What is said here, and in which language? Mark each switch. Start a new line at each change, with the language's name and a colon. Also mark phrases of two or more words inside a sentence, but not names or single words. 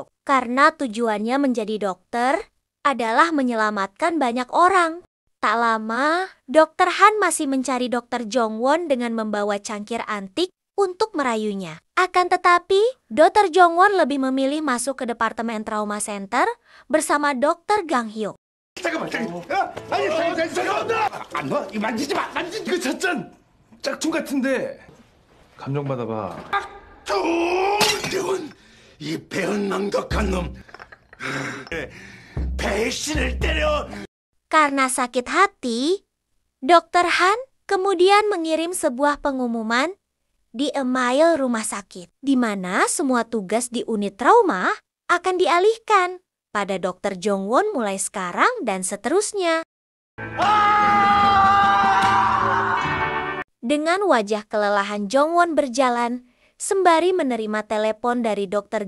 Indonesian: Karena tujuannya menjadi dokter adalah menyelamatkan banyak orang. Tak lama, Dr. Han masih mencari Dr. Jongwon dengan membawa cangkir antik untuk merayunya. Akan tetapi, Dr. Jongwon lebih memilih masuk ke departemen trauma center bersama Dr. Gang Hyuk.
Korean: 잠깐만. 안 놔? 이 만지지 마. 만지지. 그 찻잔 짝퉁 같은데. 감정 받아봐. 뚱! 이 배은망덕한 놈. 배신을 때려.
Indonesian: Karena sakit hati, Dr. Han kemudian mengirim sebuah pengumuman di A Mile rumah sakit, di mana semua tugas di unit trauma akan dialihkan pada Dr. Jongwon mulai sekarang dan seterusnya. Dengan wajah kelelahan Jongwon berjalan, sembari menerima telepon dari Dr.